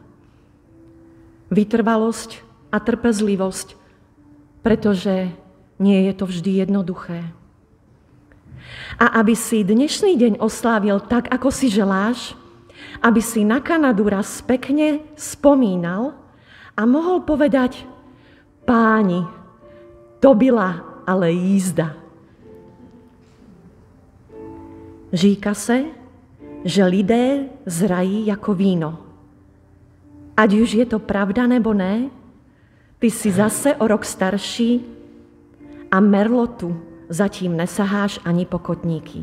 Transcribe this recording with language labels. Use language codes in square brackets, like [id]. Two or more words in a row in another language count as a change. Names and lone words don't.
[sk] Vytrvalosť a trpezlivosť, pretože nie je to vždy jednoduché. A aby si dnešný deň oslávil tak, ako si želáš, aby si na Kanadu raz pekne spomínal a mohol povedať: Páni, [cs] to byla ale jízda. Říká se, že lidé zrají jako víno. Ať už je to pravda nebo ne, ty si zase o rok starší a merlotu zatím nesaháš ani po kotníky.